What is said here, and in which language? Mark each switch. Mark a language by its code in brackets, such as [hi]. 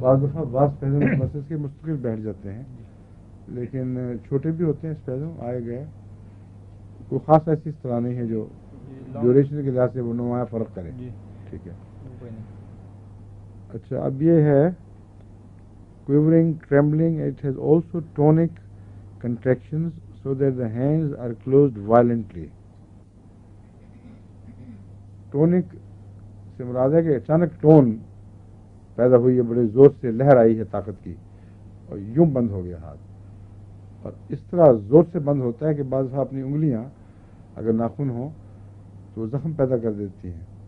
[ur] بعض دفعہ بعض اسپیزم مسلس کے مستقل بیٹھ جاتے ہیں، لیکن چھوٹے بھی ہوتے ہیں اسپیزم آئے گئے. کوئی خاص ایسی اصطلاح نہیں ہے جو ڈیوریشن کے لحاظ سے وہ نمایاں فرق کرے. جی ٹھیک ہے. کوئی نہیں. اچھا اب یہ ہے [en] quivering, trembling. It has also tonic contractions so that the hands are closed violently. [ur] Tonic سے مراد ہے کہ اچانک ٹون پیدا ہوئی ہے، بڑے زور سے لہر آئی ہے طاقت کی اور یوں بند ہو گیا ہاتھ. اور اس طرح زور سے بند ہوتا ہے کہ بعض دفعہ اپنی انگلیاں اگر ناخن ہوں تو زخم پیدا کر دیتی ہیں.